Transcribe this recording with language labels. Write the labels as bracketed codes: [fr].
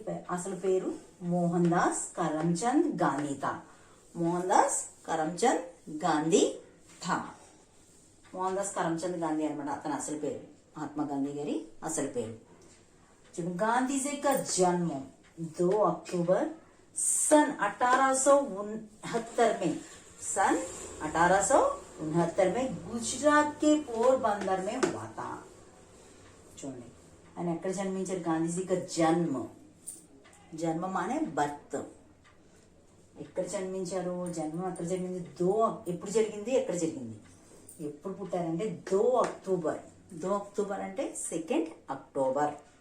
[te] అసలు పేరు మోహన్ దాస్ కరమ్చంద్ గాంధీ [hi] థా. మోహన్ దాస్ కరమ్చంద్ గాంధీ థా. [te] మోహన్ దాస్ కరమ్చంద్ గాంధీ అనమాట అతని అసలు పేరు. మహాత్మా గాంధీ గారి అసలు పేరు. [hi] గాంధీజీ का जन्म 2 अक्टूबर सन 1869 में, सन 1869 69 में गुजरात के पोरबंदर में हुआ था। [te] చూడండి ఆయన ఎక్కడ జన్మించారు? గాంధీజీ का జన్మ మానే బర్త్. ఎక్కడ జన్మించారు? జన్మం ఎక్కడ జరిగింది? ఎప్పుడు జరిగింది? ఎక్కడ జరిగింది? ఎప్పుడు పుట్టారంటే 2 అక్టోబర్. 2 అక్టోబర్ అంటే 2 అక్టోబర్.